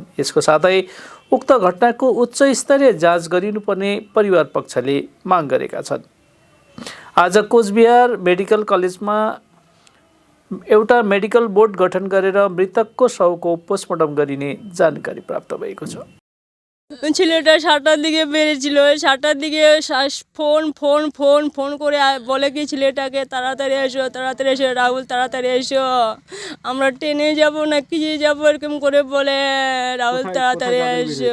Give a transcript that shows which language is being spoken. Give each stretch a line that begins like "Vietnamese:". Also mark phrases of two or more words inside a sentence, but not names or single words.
Nepali: यसको साथै उक्त घटनाको उच्च स्तरीय जाँच गरिनुपर्ने परिवार पक्षले माग गरेका छन्। आज कोचबिहार मेडिकल कलेजमा एउटा मेडिकल बोर्ड गठन गरेर मृतकको शवको पोस्टमार्टम गरिने जानकारी प्राप्त भएको छ।
Bangla: ছেলেটা 7টার দিকে বেরিয়েছিল। 7টার দিকে ফোন করে বলে কি ছেলেটাকে তাড়াতাড়ি এসো রাহুল তাড়াতাড়ি এসো, আমরা ট্রেনে যাব না কি যাব এরকম করে বলে রাহুল তাড়াতাড়ি এসো।